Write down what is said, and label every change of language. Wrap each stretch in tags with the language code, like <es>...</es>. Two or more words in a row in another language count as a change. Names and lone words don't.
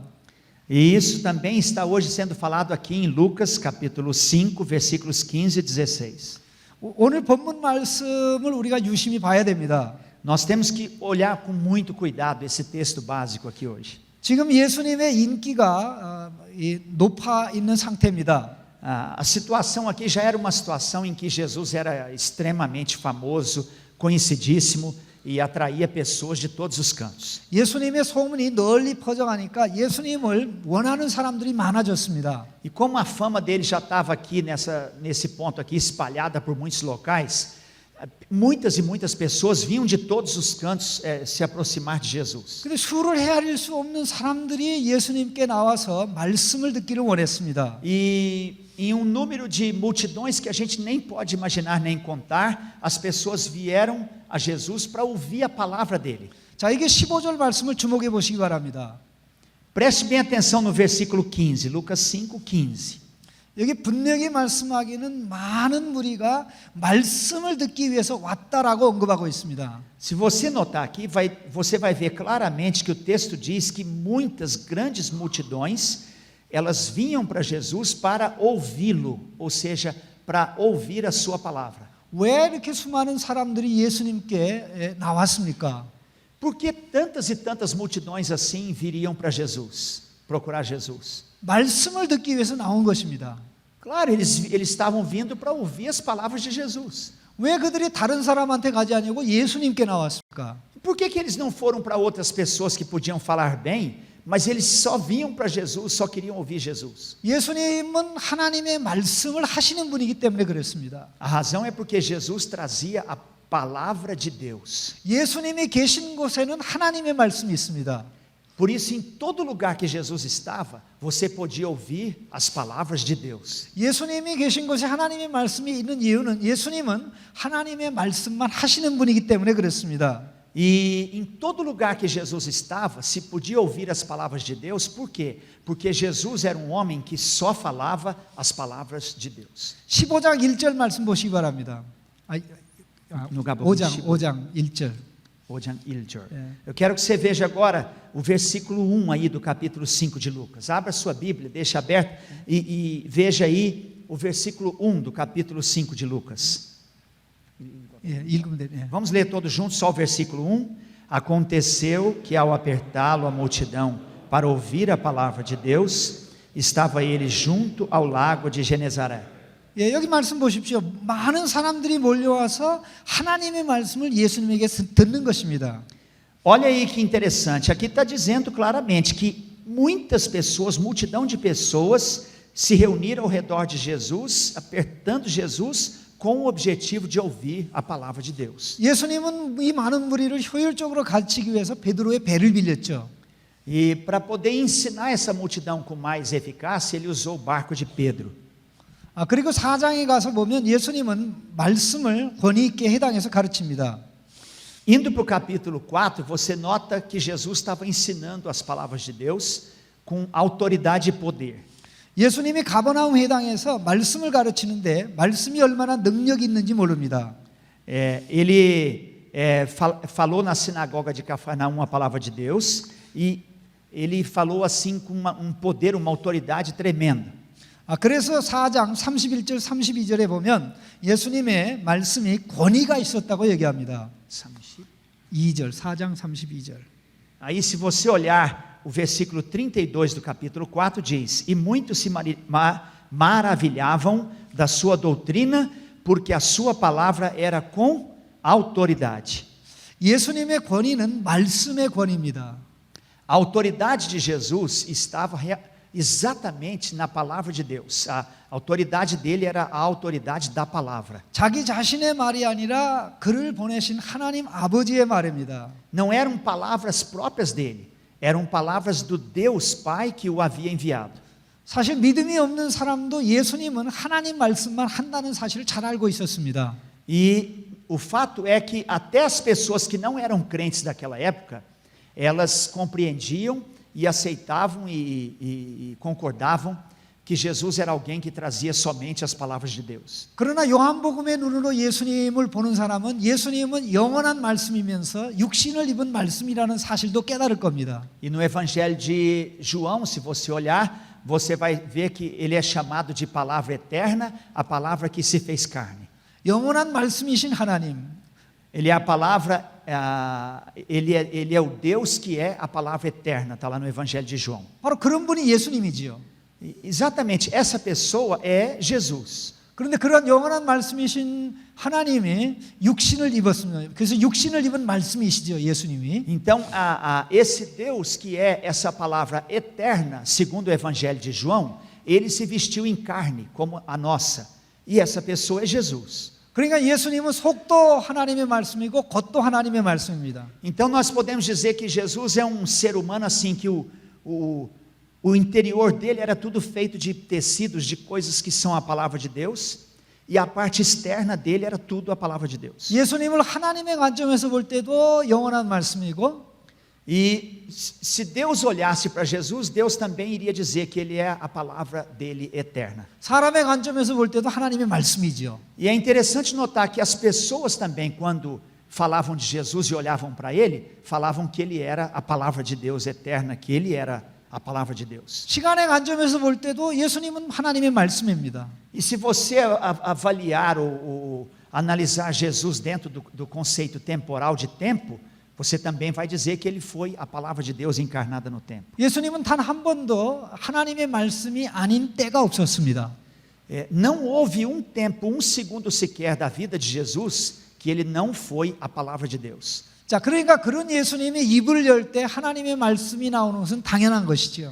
<pt>E isso também está hoje sendo falado aqui em Lucas capítulo 5, versículos 15 e 16.</pt> <ko>오늘 본문 말씀을 우리가 유심히 봐야 됩니다.</ko> <pt>Nós temos que olhar com muito cuidado esse texto básico aqui hoje.</pt> <ko>지금 예수님의 인기가 높아 있는 상태입니다.</ko> <pt>A situação aqui já era uma situação em que Jesus era extremamente famoso, conhecidíssimo e atraía pessoas de todos os cantos.</pt> <ko>예수님의 소문이 널리 퍼져가니까 예수님을 원하는 사람들이 많아졌습니다.</ko> <pt>E como a fama dele já estava aqui nesse ponto aqui, espalhada por muitos locais, muitas e muitas pessoas vinham de todos os cantos se aproximar de Jesus.</pt> <ko>근데 수를 헤아릴 수 없는 사람들이 예수님께 나와서 말씀을 듣기를 원했습니다.</ko> <pt>E em um número de multidões que a gente nem pode imaginar nem contar, as pessoas vieram a Jesus para ouvir a palavra dele.</pt> <ko>자, 이게 15절 말씀을 주목해 보시기 바랍니다.</ko> <pt>Preste bem atenção no versículo 15, Lucas 5:15.</pt> <ko>여기 분명히 말씀하기는 많은 무리가 말씀을 듣기 위해서 왔다라고 언급하고 있습니다.</ko> <pt>Se você notar aqui, você vai ver claramente que o texto diz que muitas grandes multidões, elas vinham para Jesus para ouvi-lo, ou seja, para ouvir a sua palavra.</pt> <ko>왜 이렇게 수많은 사람들이 예수님께 나왔습니까?</ko> <pt>Por que tantas e tantas multidões assim viriam para Jesus, procurar Jesus?</pt> <ko>말씀을 듣기 위해서 나온 것입니다.</ko> <pt>Claro, eles estavam vindo para ouvir as palavras de Jesus.</pt> <ko>왜 그들이 다른 사람한테 가지 아니고 예수님께 나왔습니까?</ko> <pt>Por que eles não foram para outras pessoas que podiam falar bem, mas eles só vinham para Jesus, só queriam ouvir Jesus?</pt> <ko>예수님은 하나님의 말씀을 하시는 분이기 때문에 그랬습니다.</ko> <pt>A razão é porque Jesus trazia a palavra de Deus.</pt> <ko>예수님이 계신 곳에는 하나님의 말씀이 있습니다.</ko> <pt>Por isso, em todo lugar que Jesus estava, você podia ouvir as palavras de Deus.</pt> <ko>예수님이 계신 곳에 하나님의 말씀이 있는 이유는 예수님은 하나님의 말씀만 하시는 분이기 때문에 그렇습니다.</ko> <pt>E em todo lugar que Jesus estava, se podia ouvir as palavras de Deus, por quê? Porque Jesus era um homem que só falava as palavras de Deus.</pt> <ko>15장 1절 말씀 보시기 바랍니다.</ko> <pt>No capítulo</pt> <ko>5장 1절.</ko> <pt>Eu quero que você veja agora o versículo 1 aí do capítulo 5 de Lucas. Abra sua Bíblia, deixa aberto e veja aí o versículo 1 do capítulo 5 de Lucas. Vamos ler todos juntos, só o versículo 1. Aconteceu que ao apertá-lo a multidão para ouvir a palavra de Deus, estava ele junto ao lago de Genezaré.</pt> <ko>여기 말씀 보십시오. 많은 사람들이 몰려와서 하나님의 말씀을 예수님에게 듣는 것입니다.</ko> <pt>Olha aí que interessante, aqui está dizendo claramente que muitas pessoas, multidão de pessoas, se reuniram ao redor de Jesus, apertando Jesus, com o objetivo de ouvir a palavra de Deus.</pt> <ko>예수님은 이 많은 무리를 효율적으로 가르치기 위해서 베드로의 배를 빌렸죠.</ko> <pt>E para poder ensinar essa multidão com mais eficácia, ele usou o barco de Pedro.</pt> <ko>그리고 4장에 가서 보면 예수님은 말씀을 권위 있게 해당해서 가르칩니다.</ko> <pt>Indo para o capítulo 4, você nota que Jesus estava ensinando as palavras de Deus com autoridade e poder.</pt> <ko>예수님이 가버나움 회당에서 말씀을 가르치는데 말씀이 얼마나 능력이 있는지 모릅니다.</ko> <pt>Ele falou na sinagoga de Cafarnaum a palavra de Deus e ele falou assim com um poder, uma autoridade tremenda.</pt> <ko>그래서 4장 31절 32절에 보면 예수님의 말씀이 권위가 있었다고 얘기합니다. 2절 4장 32절.</ko> <pt>Aí se você olhar o versículo 32 do capítulo 4 diz: E muitos se maravilhavam da sua doutrina, porque a sua palavra era com autoridade.</pt> <ko>예수님의 권위는 말씀의 권위입니다.</ko> <pt>A autoridade de Jesus estava exatamente na palavra de Deus. A autoridade dele era a autoridade da palavra.</pt> <ko>자기 자신의 말이 아니라 그를 보내신 하나님 아버지의 말입니다.</ko> <pt>Não eram palavras próprias dele, eram palavras do Deus Pai que o havia enviado.</pt> <ko>사실 믿음이 없는 사람도 예수님은 하나님 말씀만 한다는 사실을 잘 알고 있었습니다.</ko> <pt>E o fato é que até as pessoas que não eram crentes daquela época, elas compreendiam e aceitavam e concordavam que Jesus era alguém que trazia somente as palavras de Deus.</pt> <ko>그러나 요한복음의 눈으로 예수님을 보는 사람은 예수님은 영원한 말씀이면서 육신을 입은 말씀이라는 사실도 깨달을 겁니다.</ko> <pt>E no Evangelho de João, se você olhar, você vai ver que ele é chamado de palavra eterna, a palavra que se fez carne.</pt> <ko>영원한 말씀이신 하나님,</ko> <pt>Ele é a palavra, ele é o Deus que é a palavra eterna, está lá no Evangelho de João.</pt> <ko>바로 그런 분이 예수님이지요.</ko> <pt>Exatamente, essa pessoa é Jesus.</pt> <ko>그런데 그런 영원한 말씀이신 하나님이 육신을 입었습니다. 그래서 육신을 입은 말씀이시죠, 예수님이.</ko> <pt>Então, esse Deus que é essa palavra eterna, segundo o Evangelho de João, ele se vestiu em carne, como a nossa. E essa pessoa é Jesus.</pt> <ko>그러니까 예수님은 속도 하나님의 말씀이고 겉도 하나님의 말씀입니다.</ko> <pt>Então, nós podemos dizer que Jesus é um ser humano assim, que o interior dele era tudo feito de tecidos, de coisas que são a palavra de Deus, e a parte externa dele era tudo a palavra de Deus.</pt> <ko>예수님을 하나님의 관점에서 볼 때도 영원한 말씀이고,</ko> <pt>E se Deus olhasse para Jesus, Deus também iria dizer que ele é a palavra dele eterna.</pt> <ko>사람의 관점에서 볼 때도 하나님의 말씀이지요.</ko> <pt>E é interessante notar que as pessoas também, quando falavam de Jesus e olhavam para ele, falavam que ele era a palavra de Deus eterna, que ele era a palavra de Deus.</pt> <ko>시간의 관점에서 볼 때도 예수님은 하나님의 말씀입니다.</ko> <pt>E se você avaliar ou analisar Jesus dentro do conceito temporal de tempo, você também vai dizer que ele foi a palavra de Deus encarnada no tempo.</pt> <ko>예수님은 단 한 번도 하나님의 말씀이 아닌 때가 없었습니다.</ko> <pt>Não houve um tempo, um segundo sequer da vida de Jesus que ele não foi a palavra de Deus.</pt> <ko>자, 그러니까 그런 예수님이 입을 열 때 하나님의 말씀이 나오는 것은 당연한 것이지요.</ko>